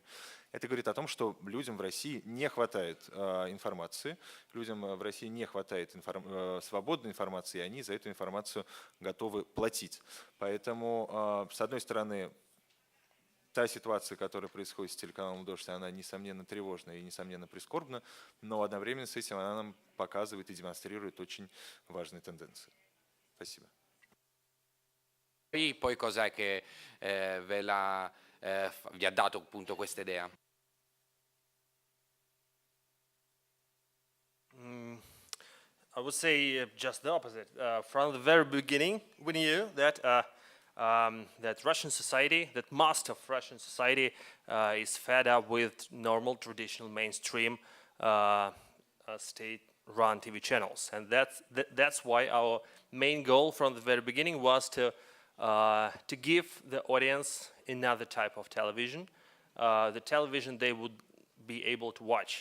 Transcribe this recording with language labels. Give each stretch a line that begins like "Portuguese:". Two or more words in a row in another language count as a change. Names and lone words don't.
Russian: Это говорит о том, что людям в России не хватает информации, людям в России не хватает свободной информации, и они за эту информацию готовы платить. Поэтому, с одной стороны, та ситуация, которая происходит с телеканалом «Дождь», она, несомненно, тревожна и, несомненно, прискорбна, но одновременно с этим она нам показывает и демонстрирует очень важные тенденции. Спасибо.
Italian: E poi cos'è che vi ha dato appunto questa idea?
English: I would say just the opposite. From the very beginning, we knew that that Russian society, that most of Russian society is fed up with normal, traditional, mainstream state-run TV channels, and that's why our main goal from the very beginning was to give the audience another type of television, the television they would be able to watch.